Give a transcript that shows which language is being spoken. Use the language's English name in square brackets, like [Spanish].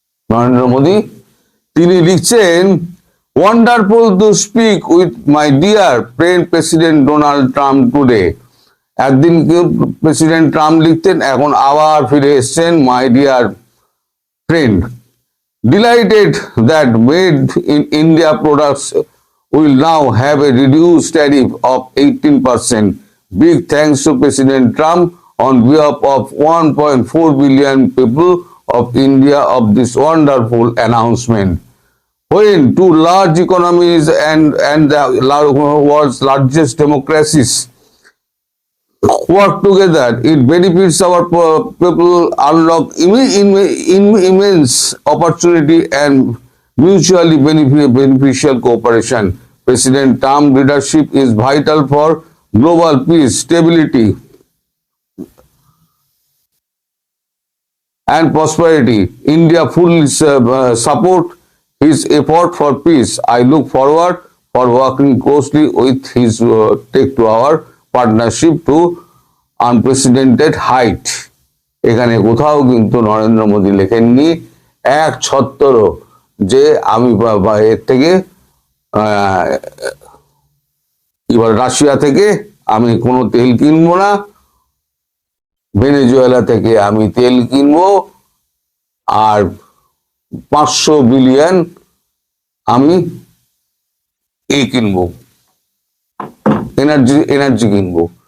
[Bangla] নরেন্দ্র মোদী তিনি লিখছেন, [English] Wonderful to speak with my dear friend president Donald Trump today. [Bangla] একদিন president Trump লিখতেন, এখন আবার ফিরে এসছেন [English] My dear friend. Delighted that made in India products will now have a reduced tariff of 18%. Big thanks to President Trump on behalf of 1.4 billion people of India of this wonderful announcement. When two large economies and the world's largest democracies work together, it benefits our people, unlock immense opportunity and mutually beneficial cooperation. President Trump's leadership is vital for global peace, stability, and prosperity. India fully support his effort for peace. I look forward for working closely with his take to our partnership to unprecedented height. [Bangla] এখানে কোথাও কিন্তু নরেন্দ্র মোদী লেখেননি এক ছত্তরও যে আমি এর থেকে এবার Russia থেকে আমি কোনো তেল কিনবো না, ভেনেজুয়েলা থেকে আমি তেল কিনবো, আর 500 বিলিয়ন আমি কিনবো, এনার্জি কিনবো।